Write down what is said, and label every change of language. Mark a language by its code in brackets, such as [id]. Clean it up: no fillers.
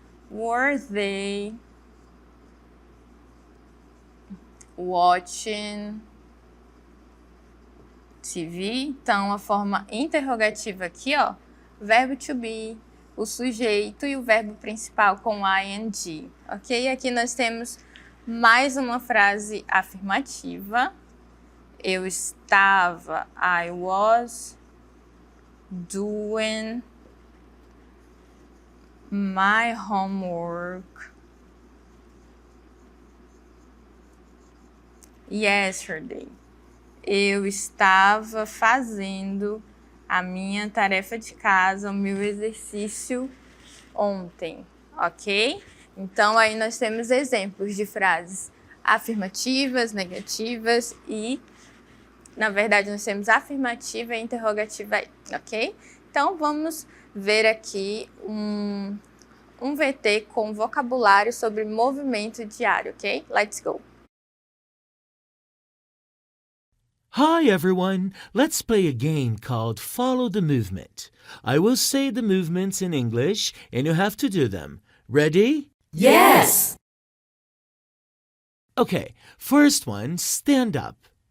[en] Were they watching TV? [pt] Então, a forma interrogativa aqui, ó, verbo to be, o sujeito e o verbo principal com ing, ok? Aqui nós temos mais uma frase afirmativa. Eu estava, [en] I was doing my homework yesterday. [pt] Eu estava fazendo a minha tarefa de casa, o meu exercício ontem, ok? Então, aí nós temos exemplos de frases afirmativas, negativas e, na verdade, nós temos afirmativa e interrogativa aí, ok? Então, vamos ver aqui um VT com vocabulário sobre movimento diário, ok? [en] Let's go! Hi everyone, let's play a game called Follow the Movement. I will say the movements in English and you have to do them. Ready? Yes! Okay, first one, stand up.